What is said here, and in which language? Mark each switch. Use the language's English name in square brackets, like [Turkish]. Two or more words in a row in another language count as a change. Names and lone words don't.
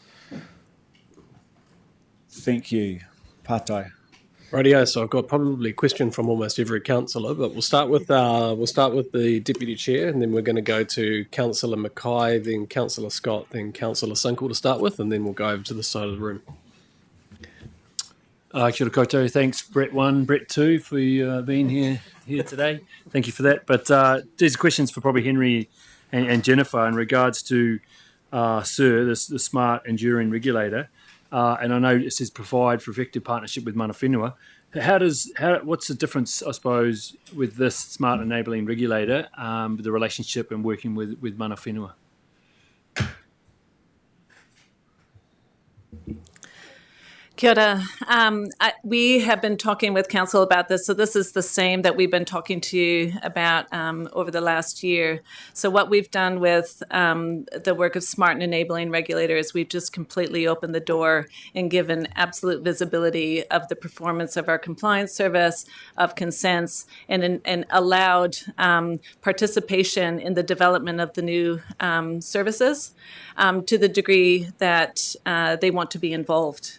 [English] Thank you, Patai. Rightio, so I've got probably a question from almost every councillor, but we'll start with the Deputy Chair, and then we're going to go to Councillor Mackay, then Councillor Scott, then Councillor Sinkle to start with, and then we'll go over to the side of the room. [Māori] Kia ora koutou. [English] Thanks, Brett 1, Brett 2, for being here today. Thank you for that. But these are questions for probably Henry and Jennifer in regards to SIR, the Smart Enduring Regulator. And I know it says provide for effective partnership with [Māori] mana whenua. [English] What's the difference, I suppose, with this Smart Enabling Regulator, the relationship and working with [Māori] mana whenua? Kia ora. [English] We have been talking with Council about this, so this is the same that we've been talking to you about over the last year. So what we've done with the work of Smart and Enabling Regulator is we've just completely opened the door and given absolute visibility of the performance of our compliance service, of consents, and allowed participation in the development of the new services to the degree that they want to be involved.